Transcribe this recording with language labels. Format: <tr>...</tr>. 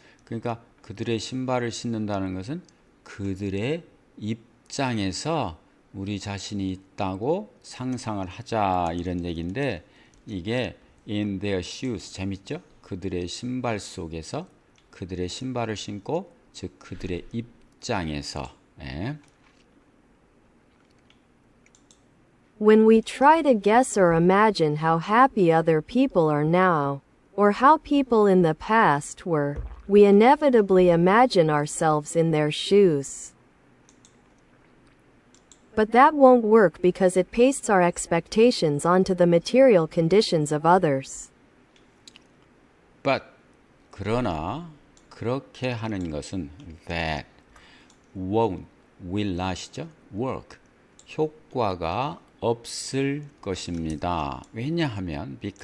<ko>그러니까 그들의 신발을 신는다는 것은 그들의 입장에서 우리 자신이 있다고 상상을 하자 이런 얘기인데 이게</ko> <en>in their shoes</en> <ko>재밌죠? 그들의 신발 속에서 그들의 신발을 신고 즉 그들의 입장에서</ko> <en>When we try to guess or imagine how happy other people are now, or how people in the past were, we inevitably imagine ourselves in their shoes. But that won't work because it pastes our expectations onto the material conditions of others. But</en> <ko>그러나 그렇게 하는 것은</ko> <en>that won't, will not</en> <ko>이죠.</ko> <en>work</en> <ko>효과가 없을 것입니다. 왜냐하면</ko>